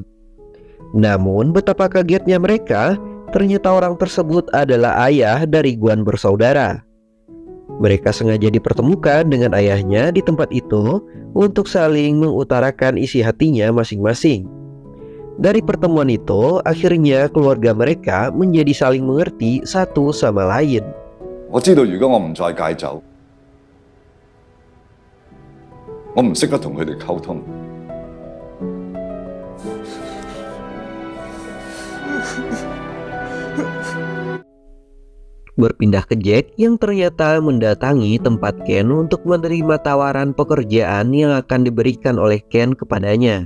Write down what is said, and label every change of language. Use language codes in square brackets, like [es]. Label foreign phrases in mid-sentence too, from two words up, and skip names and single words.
[id] Namun betapa kagetnya mereka, ternyata orang tersebut adalah ayah dari Guan bersaudara. Mereka sengaja dipertemukan dengan ayahnya di tempat itu untuk saling mengutarakan isi hatinya masing-masing. Dari pertemuan itu, akhirnya keluarga mereka menjadi saling mengerti satu sama lain. [yue] 我知道如果我唔再戒酒，我唔識得同佢哋溝通。 [id] Berpindah ke Jack yang ternyata mendatangi tempat Ken untuk menerima tawaran pekerjaan yang akan diberikan oleh Ken kepadanya.